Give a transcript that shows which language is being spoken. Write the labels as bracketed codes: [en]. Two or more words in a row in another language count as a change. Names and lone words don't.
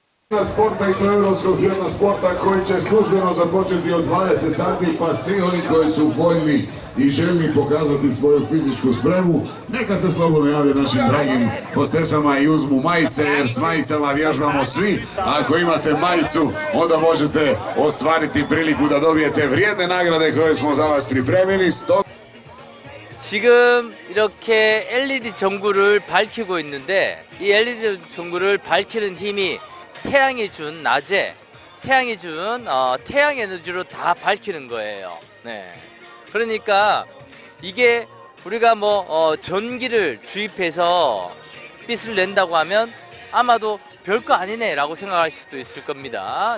[hr] sporta i to Europskog tjedna sporta koji će službeno započeti od 20 sati, pa svi oni koji su voljni i željni pokazati svoju fizičku spremu, neka se slobodno jave našim dragim hostesama i uzmu majice, jer s majicama vježbamo svi. Ako imate majicu, onda možete ostvariti priliku da dobijete vrijedne nagrade koje smo za vas pripremili. [ko] 지금 이렇게 LED 전구를 밝히고 있는데 이 LED 전구를 밝히는 힘이 태양이 준 낮에 태양이 준 태양 에너지로 다 밝히는 거예요. 네. 그러니까 이게 우리가 뭐 전기를 주입해서 빛을 낸다고 하면 아마도 별거 아니네라고 생각할 수도 있을 겁니다.